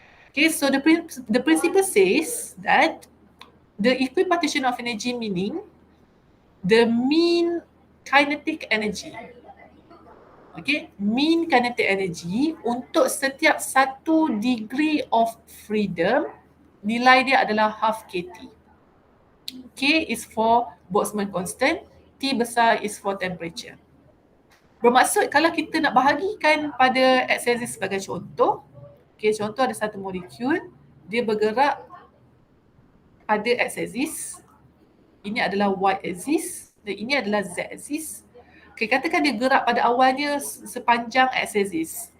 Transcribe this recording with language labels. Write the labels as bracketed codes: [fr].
[en] Okay, so the principle says that the equipartition of energy meaning the mean kinetic energy. [ms] Okay, mean kinetic energy untuk setiap 1 degree of freedom, nilai dia adalah half kT. [en] K is for Boltzmann constant, T besar is for temperature. [ms] Bermaksud kalau kita nak bahagikan pada x-axis sebagai contoh, okay, contoh ada satu molekul, dia bergerak pada x-axis, ini adalah y-axis dan ini adalah z-axis. Okay, katakan dia gerak pada awalnya sepanjang x-axis.